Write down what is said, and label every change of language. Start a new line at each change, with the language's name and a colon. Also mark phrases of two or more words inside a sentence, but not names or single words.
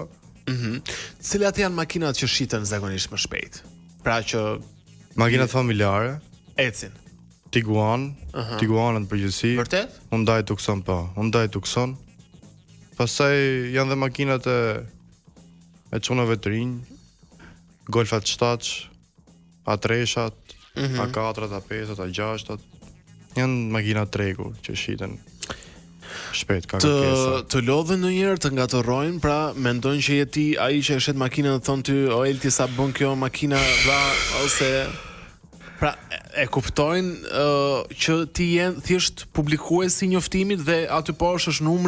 Albanian: Cilat janë makinat që shiten zakonisht më shpejt? Pra që Makinat familjare, ecin. Tiguan, Tiguanët në përgjithësi. Vërtet? Hyundai Tucson po, Hyundai Tucson. Pastaj janë dhe makinat e çunave të rinj, Golfat 7, A3-shat, A4-at, A5-at, A6-at. Janë makina tregu që shiten shpejt ka kërkesa. Të lodhen ndonjëherë të ngatorrojnë, pra mendojnë që je ti ai që e shet makinën dhe thon ty, "O Elti, sa bën kjo makina dha ose pra e kuptojnë që ti je thjesht publikues I njoftimit dhe aty poshtë është numri